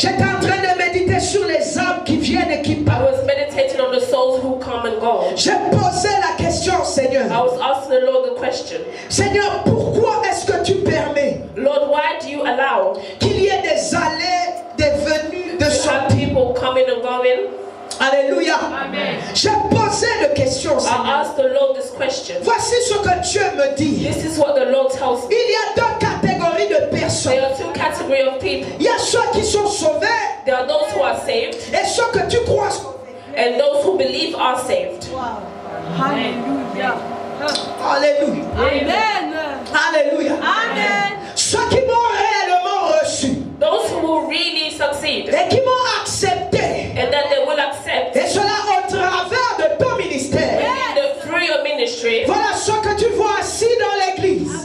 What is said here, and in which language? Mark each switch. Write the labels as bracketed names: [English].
[French] J'étais en train de méditer sur les âmes qui viennent et qui [English] I [French] partent. [English] was meditating on the souls who come and go. [French] J'ai posé la question, [English] I [French] Seigneur. [English] was asking the Lord the question, [French] Seigneur, pourquoi est-ce que tu permets [English] Lord, why do you allow [French] qu'il y ait des allées, des venues, de [English] to have [French] sorties? [English] people coming and going? Alléluia. Amen. [French] J'ai posé la question, [English] I [French] Seigneur. [English] asked the Lord this question. [French] Voici ce que Dieu me dit. [English] This is what the Lord tells me. [French] Il y a deux catégories de [English] There [French] personnes. [English] are two categories of people. [French] Il y a ceux qui sont sauvés [English] There are those who are saved [French] et ceux que tu crois sauvés. [English] and those who believe are saved. Wow. Hallelujah. Alléluia. Amen. Alléluia. Amen. [French] Ceux qui m'ont réellement reçu [English] Those who will really succeed [French] et qui m'ont accepté. [English] and that they will accept [French] Et cela au travers de ton ministère. [English] through your ministry. [French] Voilà ceux que tu vois assis dans l'église.